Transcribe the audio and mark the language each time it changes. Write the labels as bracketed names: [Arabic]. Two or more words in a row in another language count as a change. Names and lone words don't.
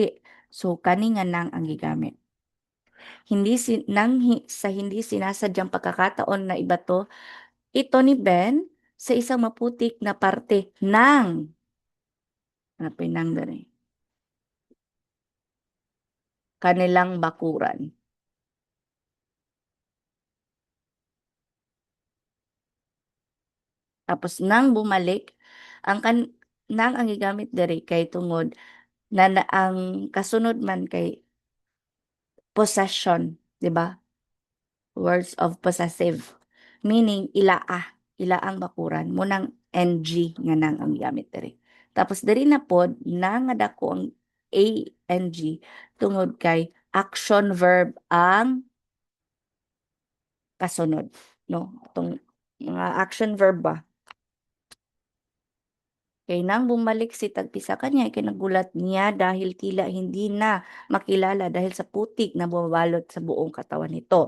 [Cebuano] So kani nga [Filipino] nang [Cebuano] ang gigamit. [Filipino] Hindi sa hindi sinasadyang pagkakataon na ibato ito ni Ben sa isang maputik na parte ng hanapin nang dali, kanilang bakuran. [Cebuano] Tapos [Filipino] nang bumalik [Cebuano] nang ang gigamit diri kay tungod na ang kasunod man kay possession, di ba? [English] Words of possessive. Meaning, [Filipino] ilaang bakuran. [Cebuano] Munang NG nga nang ang gamit diri. Tapos diri na pod, na nga dako ang ANG tungod kay [English] action verb [Cebuano] ang kasunod. No? [Filipino] Itong mga [English] action verb [Filipino] ba? Kay nang bumalik si Tagpi sa kanya, ikinagulat niya dahil tila hindi na makilala dahil sa putik na bumabalot sa buong katawan nito.